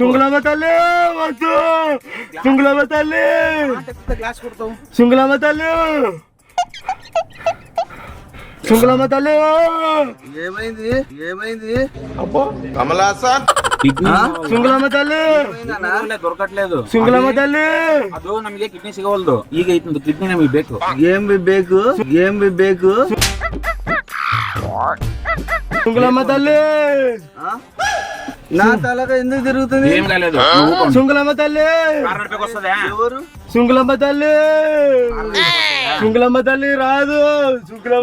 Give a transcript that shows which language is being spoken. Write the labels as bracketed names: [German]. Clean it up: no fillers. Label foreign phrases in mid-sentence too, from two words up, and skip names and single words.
[Telugu] శుంగులమ్మ తల్లి వద్దు శుంగులమ్మ తల్లి గ్లాస్ కొడతావు శుంగులమ్మ తల్లి శుంగులమ్మ తల్లి ఏమైంది ఏమైంది కిడ్నీ శుంగులమ్మ తల్లి దొరకట్లేదు శుంగులమ్మ తల్లి [Kannada] ಅದು ನಮಗೆ ಕಿಡ್ನಿ ಸಿಗವಲ್ದು ಈಗ ಐತಂದು ಕಿಡ್ನಿ ನಮಗೆ ಬೇಕು ఏం ಬೇಕು ఏం ಬೇಕು [Telugu] శుంగులమ్మ తల్లి నా తలగా ఎందుకు తిరుగుతుంది ఏం కాలేదు నువ్వు ఊరుకోండి. శుంగులమ్మ తల్లి కారు నడిపేకి వస్తుందా ఎవరు శుంగులమ్మ తల్లి శుంగులమ్మ తల్లి రాదు శుంగులమ్మ